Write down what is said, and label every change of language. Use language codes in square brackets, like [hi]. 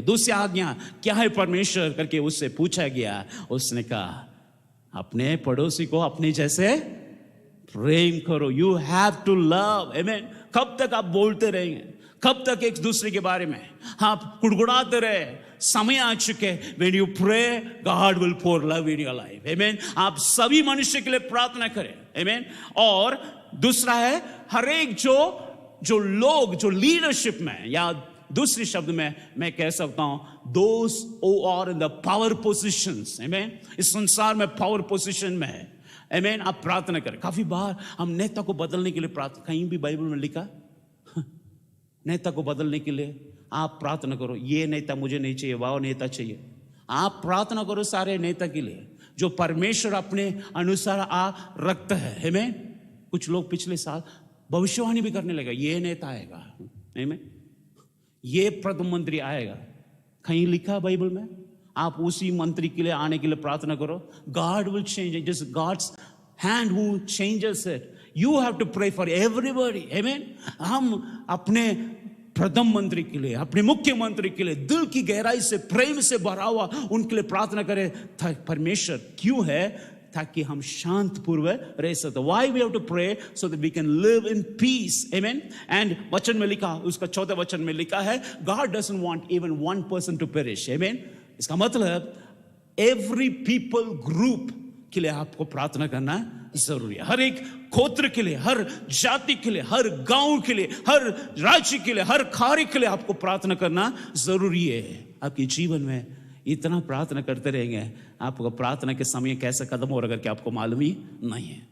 [hi] दूसरी आज्ञा क्या है परमेश्वर करके उससे पूछा गया, उसने कहा अपने पड़ोसी को अपने जैसे प्रेम करो। [en] you have to love, [hi] आमेन। कब तक आप बोलते रहेंगे? कब तक एक दूसरे के बारे में आप कुड़कुड़ाते रहे? समय आ चुके [en] when you pray God will pour love in your life, amen। [hi] आप सभी मनुष्य के लिए प्रार्थना करें, amen। और दूसरा है हर एक जो लोग जो लीडरशिप में, या दूसरे शब्द में मैं कह सकता हूं [en] those who are in the power positions, [hi] amen। इस संसार में पावर पोजीशन में है, आमीन। आप प्रार्थना करें। काफी बार हम नेता को बदलने के लिए प्रार्थना, कहीं भी बाइबल में लिखा नेता को बदलने के लिए आप प्रार्थना करो, ये नेता मुझे नहीं चाहिए, वह नेता चाहिए। आप प्रार्थना करो सारे नेता के लिए जो परमेश्वर अपने अनुसार रखता है, आमीन। कुछ लोग पिछले साल भविष्यवाणी भी करने लगा, ये नेता आएगा, आमीन, ये प्रधानमंत्री आएगा। कहीं लिखा बाइबल में? आप उसी मंत्री के लिए आने के लिए प्रार्थना करो। [en] God will change it, just God's hand who changes it. You have to pray for everybody, amen। [hi] हम अपने प्रधानमंत्री के लिए, अपने मुख्यमंत्री के लिए दिल की गहराई से प्रेम से भरा हुआ उनके लिए प्रार्थना करें। परमेश्वर क्यों है? ताकि हम शांत पूर्वक रह सकते। [en] Why we have to pray? So that we can live in peace, amen। And [hi] वचन में लिखा, उसका 14 वचन में लिखा है [en] God doesn't want even one person to perish, amen। [hi] इसका मतलब [en] every people group [hi] के लिए आपको प्रार्थना करना जरूरी है। हर एक गोत्र के लिए, हर जाति के लिए, हर गांव के लिए, हर राज्य के लिए, हर कार्य के लिए आपको प्रार्थना करना जरूरी है। आपके जीवन में इतना प्रार्थना करते रहेंगे, आपको प्रार्थना के समय कैसे कदम हो रहा है कि आपको मालूम ही नहीं है।